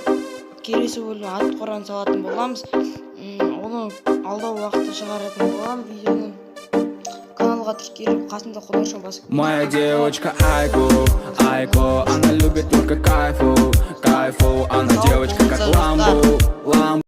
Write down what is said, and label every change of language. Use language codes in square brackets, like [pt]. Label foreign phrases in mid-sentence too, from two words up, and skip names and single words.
[kk] Келесі бөлім ат қоран салатын боламыз. Оны алдағы уақытта шығаратын болам видеоны. Каналға тіркеліп, қасында қолданшаны басып. [ru] Моя девочка Айко, она любит только кайфу, она девочка как ламбу.